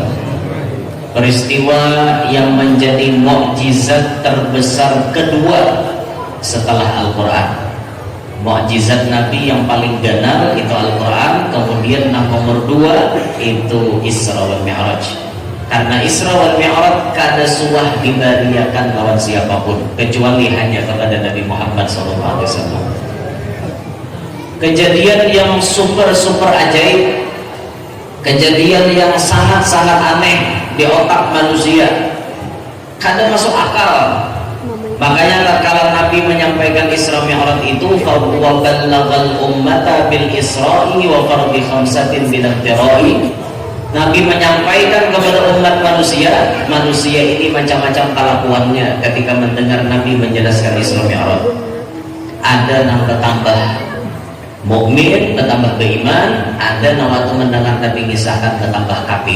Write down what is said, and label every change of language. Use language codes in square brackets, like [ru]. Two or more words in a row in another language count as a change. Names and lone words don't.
[id] Peristiwa yang menjadi mukjizat terbesar kedua setelah Al-Quran. Mukjizat Nabi yang paling ganar itu Al-Quran, kemudian nomor 2 itu Isra wal Mi'raj. [bjn] Karena Isra wal Mi'raj kada suah dibariakan lawan siapapun kecuali hanya kepada Nabi Muhammad SAW. [id] kejadian yang super ajaib, kejadian yang sangat aneh di otak manusia, kadang masuk akal. Makanya kalau Nabi menyampaikan Isra Mi'raj itu, [ar] فهو بلغ الأمة بالإسراء وفرض خمسة بالاقتراء. [id] Nabi menyampaikan kepada umat manusia ini macam-macam kelakuannya ketika mendengar Nabi menjelaskan Isra Mi'raj. Ada yang bertambah mukmin, bertambah beriman, ada yang waktu mendengar Nabi mengisahkan bertambah kafir.